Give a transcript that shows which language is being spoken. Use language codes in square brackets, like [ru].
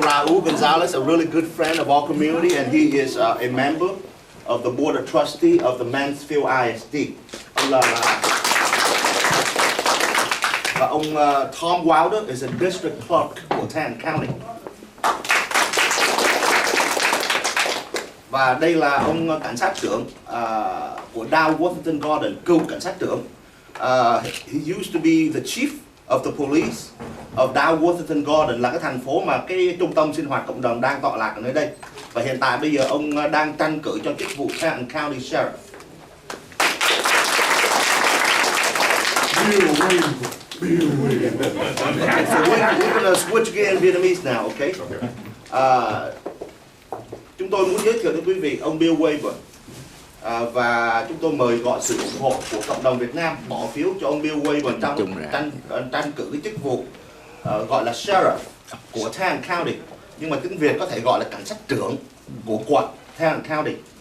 [en] Raul Gonzalez, a really good friend of our community, and he is a member of the Board of Trustee of the Mansfield ISD. [vi] Ông là và ông Tom Wilder [en] is a district clerk [vi] của Tarrant County. Và đây là ông cảnh sát trưởng của Dow Worthington Garden, cựu cảnh sát trưởng. [en] He used to be the chief of the police of Dow Worthington Garden, [vi] là cái thành phố mà cái trung tâm sinh hoạt cộng đồng đang tọa lạc ở nơi đây. Và hiện tại bây giờ ông đang tranh cử cho chức vụ Tarrant County Sheriff. [en] Okay, so we're gonna switch gear in Vietnamese now, okay? [vi] Chúng tôi muốn giới thiệu đến quý vị ông Bill Wayburn, và chúng tôi mời gọi sự ủng hộ của cộng đồng Việt Nam bỏ phiếu cho ông Bill Wayburn trong tranh cử cái chức vụ gọi là Sheriff của Tarrant County, nhưng mà tiếng Việt có thể gọi là cảnh sát trưởng của quận Tarrant County.